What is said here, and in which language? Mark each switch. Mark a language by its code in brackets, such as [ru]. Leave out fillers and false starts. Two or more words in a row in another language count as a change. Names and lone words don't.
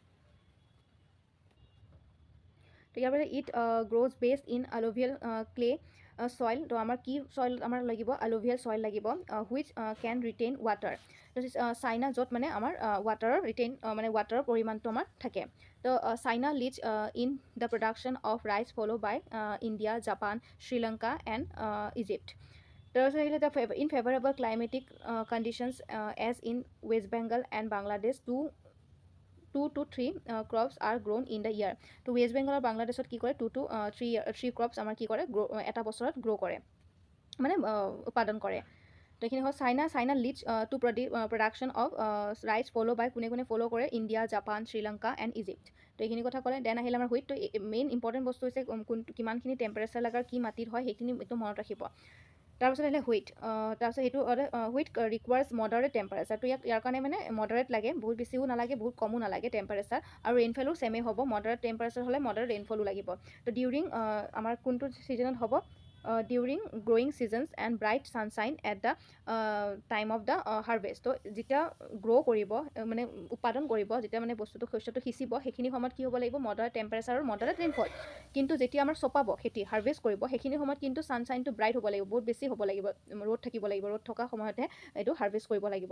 [as] তো ইয়াৰ পৰা [en] it grows based in alluvial clay soil [as] তো আমাৰ কি চইল আমাৰ লাগিব [en] alluvial soil [as] লাগিব [en] which can retain water [as] চাইনা য'ত মানে আমাৰ ৱাটাৰৰ মানে ৱাটাৰৰ পৰিমাণটো আমাৰ থাকে তো চাইনা [en] leads in the production of rice follow by India Japan Sri Lanka and Egypt [as] তাৰপিছত আহিলে [en] in favourable climatic conditions as in West Bengal and Bangladesh 2 to 3 crops are grown in the year [as] তো ৱেষ্ট বেংগল আৰু বাংলাদেশত কি কৰে [en] 2 to 3 crops [as] আমাৰ কি কৰে এটা বছৰত গ্ৰ' কৰে মানে উৎপাদন কৰে তো এইখিনি হ'ল চাইনা [en] leads to production of rice follow by [as] কোনে ফ'ল' কৰে [en] India Japan Sri Lanka and Egypt [as] তো এইখিনি কথা ক'লে দেন আহিলে আমাৰ হুইট তো [en] main important [as] বস্তু হৈছে কিমানখিনি টেম্পাৰেচাৰ লগাৰ কি মাটিত হয় সেইখিনি একদম মনত ৰাখিব তাৰপিছত আহিলে হুইট, তাৰপিছত সেইটো [en] wheat requires moderate temperature. [as] তো ইয়াৰ কাৰণে মানে মডাৰেট লাগে, বহুত বেছিও নালাগে বহুত কমো নালাগে টেম্পাৰেচাৰ, আৰু ৰেইনফলো ছেমেই হ'ব। [en] moderate temperature [as] হ'লে [en] moderate rainfall [as] লাগিব। তো ডিউৰিং আমাৰ কোনটো ছিজনত হ'ব, [en] during growing seasons and bright sunshine at the time of the harvest. [as] তো যেতিয়া গ্ৰ' কৰিব মানে উৎপাদন কৰিব, যেতিয়া মানে বস্তুটো শস্যটো সিঁচিব, সেইখিনি সময়ত কি হ'ব লাগিব, [en] moderate temperature [as] আৰু [en] moderate rainfall. [as] কিন্তু যেতিয়া আমাৰ চপাব খেতি হাৰ্ভেষ্ট কৰিব, সেইখিনি সময়ত কিন্তু ছানশ্বাইনটো ব্ৰাইট হ'ব লাগিব, বহুত বেছি হ'ব লাগিব, ৰ'দ থাকিব লাগিব, ৰ'দ থকা সময়তহে এইটো হাৰ্ভেষ্ট কৰিব লাগিব।